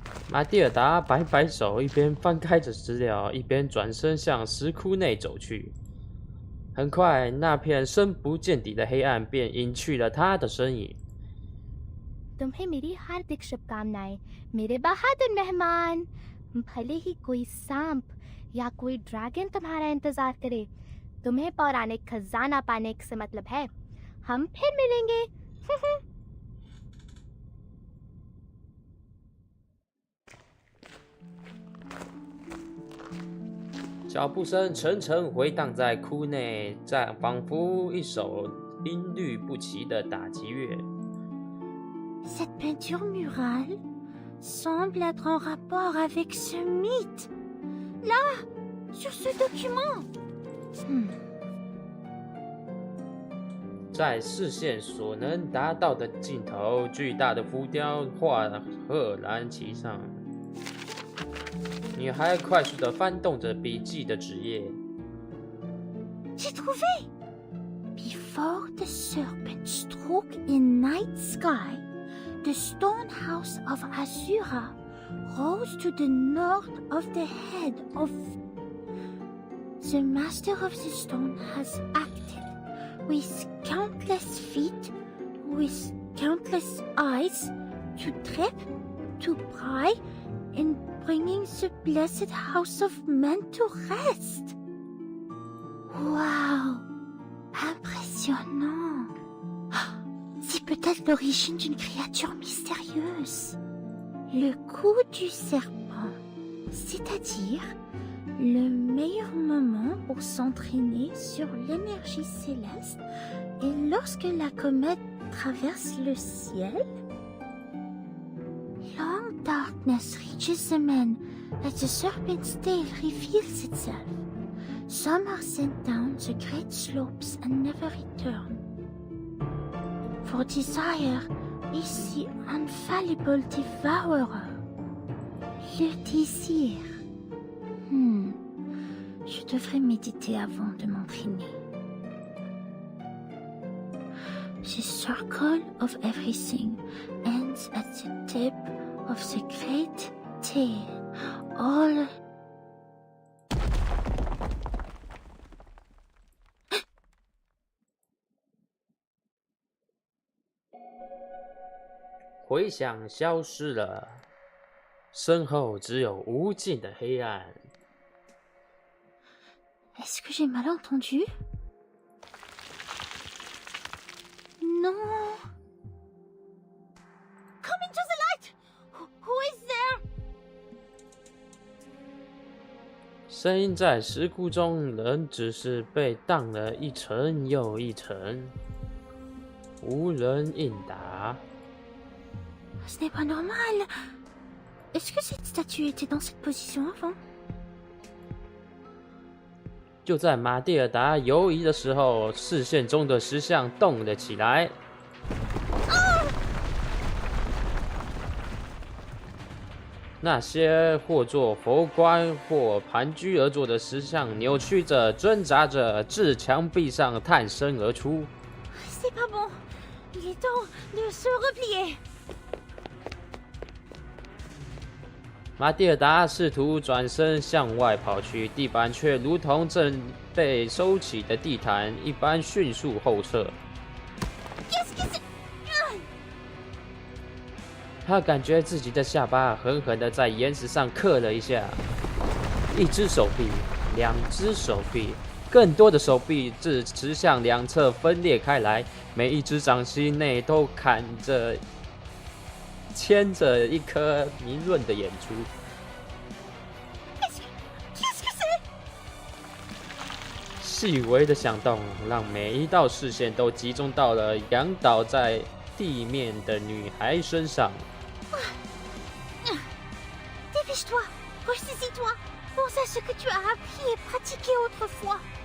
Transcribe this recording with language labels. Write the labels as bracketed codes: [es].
[zh] 马蒂尔达摆摆手，一边翻开着资料，一边转身向石窟内走去。很快，那片深不见底的黑暗便隐去了他的身影。 [hi] तुम्हें मेरी हार्दिक शुभकामनाएं, मेरे बहादुर मेहमान। भले ही कोई सांप या कोई ड्रैगन तुम्हारा इंतजार करे, तुम्हें पौराणिक खजाना पाने से मतलब है। हम फिर मिलेंगे। [zh] 脚步声沉沉回荡在窟内，仿佛一首音律不齐的打击乐。 [fr] Cette peinture murale semble être en rapport avec ce mythe. Là, sur ce document. [zh] 在视线所能达到的尽头，巨大的浮雕画赫然其上。女孩快速地翻动着笔记的纸页。 [fr] J'ai trouvé! [en] Before the serpent struck in night sky, the stone house of Asura rose to the north of the head of... The master of the stone has acted with countless feet, with countless eyes, to trip, to pry, in bringing the blessed house of men to rest. [fr] Wow! Impressionnant! C'est peut-être l'origine d'une créature mystérieuse. Le coup du serpent, c'est-à-dire le meilleur moment pour s'entraîner sur l'énergie céleste est lorsque la comète traverse le ciel. [en] Long darkness reaches the men as the serpent's tail reveals itself. Some are sent down the great slopes and never return. For desire is the infallible devourer. [fr] Le désir. Je devrais méditer avant de m'entraîner. [en] The circle of everything ends at the tip of the great tail. All... [zh] 回响消失了，身后只有无尽的黑暗。 [fr] Est-ce que j'ai mal entendu? Non. [en] Come into the light! Who is there? [zh] 声音在石窟中仍只是被荡了一层又一层，无人应答。 [fr] Ce n'est pas normal. Est-ce que cette statue était dans cette position avant? [zh] 就在马蒂尔达犹疑的时候，视线中的石像动了起来。那些或做佛冠或盘踞而坐的石像扭曲着、挣扎着，自墙壁上探身而出。 C'est pas bon. Il est temps de se replier. 马蒂尔达试图转身向外跑去，地板却如同正被收起的地毯一般迅速后撤。他感觉自己的下巴狠狠地在岩石上刻了一下，一只手臂 2只手臂，更多的手臂指向两侧分裂开来，每一只掌心内都牵着一颗明润的眼珠。细微的响动让每一道视线都集中到了仰倒在地面的女孩身上。 [fr] Dépêche-toi, ressaisis-toi, pense à ce que tu as appris et pratiqué autrefois.